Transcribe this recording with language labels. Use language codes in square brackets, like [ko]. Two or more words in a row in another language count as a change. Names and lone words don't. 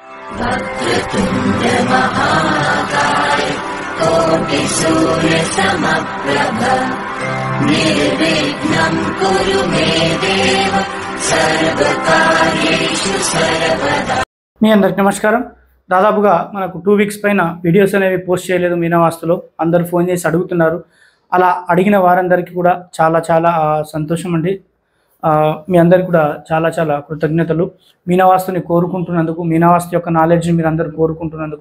[sa] वक्रतुण्ड महाकाय कोटि सूर्य समप्रभ निर्विघ्नं कुरु मे देव सर्वकार्येषु सर्वदा। [te] మీ అందరికి నమస్కారం. దాదాపుగా మనకు 2 వీక్స్ పైన వీడియోస్ అనేవి పోస్ట్ చేయలేదు మీనవాస్తులో. అందరూ ఫోన్ చేసి అడుగుతున్నారు. అలా అడిగిన వారందరికీ కూడా చాలా చాలా సంతోషం అండి. మీ అందరికి కూడా చాలా చాలా కృతజ్ఞతలు. మీనవాస్తుని కోరుకుంటున్నందుకు, మీనవాస్తు యొక్క నాలెడ్జ్ని మీరు అందరూ కోరుకుంటున్నందుకు.